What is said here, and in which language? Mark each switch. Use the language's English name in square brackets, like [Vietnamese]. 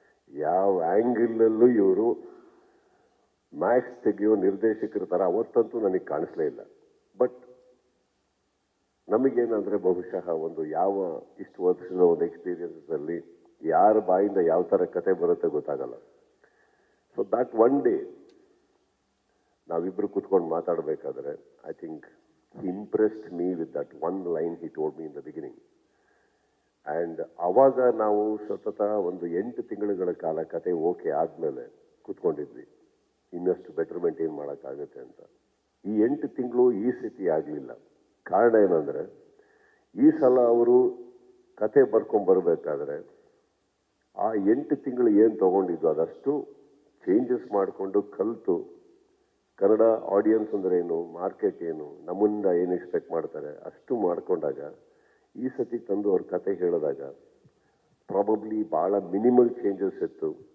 [Kannada] ಯಾವ ಆ್ಯಂಗಲಲ್ಲೂ ಇವರು ಮ್ಯಾಕ್ಸ್ ತೆಗೆಯೋ ನಿರ್ದೇಶಕರ ಥರ ಅವತ್ತಂತೂ ನನಗೆ ಕಾಣಿಸ್ಲೇ ಇಲ್ಲ. ಬಟ್ ನಮಗೇನಂದರೆ ಬಹುಶಃ ಒಂದು ಯಾವ ಇಷ್ಟು ವರ್ಷದ ಒಂದು ಎಕ್ಸ್ಪೀರಿಯನ್ಸಲ್ಲಿ ಯಾರ ಬಾಯಿಂದ ಯಾವ ಥರ ಕತೆ ಬರುತ್ತೆ ಗೊತ್ತಾಗಲ್ಲ. [English] so that one day [Kannada] ನಾವಿಬ್ಬರು ಕೂತ್ಕೊಂಡು ಮಾತಾಡಬೇಕಾದ್ರೆ [English] I think he impressed me with that one line he told me in the beginning. [Kannada] And ಆವಾಗ ನಾವು ಸತತ ಒಂದು 8 ತಿಂಗಳುಗಳ ಕಾಲ ಕತೆ ಓಕೆ ಆದಮೇಲೆ ಕೂತ್ಕೊಂಡಿದ್ವಿ, ಇನ್ನಷ್ಟು ಬೆಟರ್ಮೆಂಟ್ ಏನು ಮಾಡೋಕ್ಕಾಗುತ್ತೆ ಅಂತ. ಈ 8 ತಿಂಗಳು ಈ ಸ್ಥಿತಿ ಆಗಲಿಲ್ಲ. ಕಾರಣ ಏನಂದರೆ, ಈ ಸಲ ಅವರು ಕತೆ ಬರ್ಕೊಂಬರ್ಬೇಕಾದ್ರೆ ಆ 8 ತಿಂಗಳು ಏನು ತೊಗೊಂಡಿದ್ದು ಅದಷ್ಟು ಚೇಂಜಸ್ ಮಾಡಿಕೊಂಡು ಕಲಿತು ಕನ್ನಡ ಆಡಿಯನ್ಸ್ ಅಂದರೆ ಏನು, ಮಾರ್ಕೆಟ್ ಏನು, ನಮ್ಮಿಂದ ಏನು ಎಕ್ಸ್ಪೆಕ್ಟ್ ಮಾಡ್ತಾರೆ ಅಷ್ಟು ಮಾಡಿಕೊಂಡಾಗ ಈ ಸತಿ ತಂದು ಅವ್ರ ಕತೆ ಹೇಳಿದಾಗ ಪ್ರಾಬಬ್ಲಿ ಭಾಳ ಮಿನಿಮಲ್ ಚೇಂಜಸ್ ಇತ್ತು.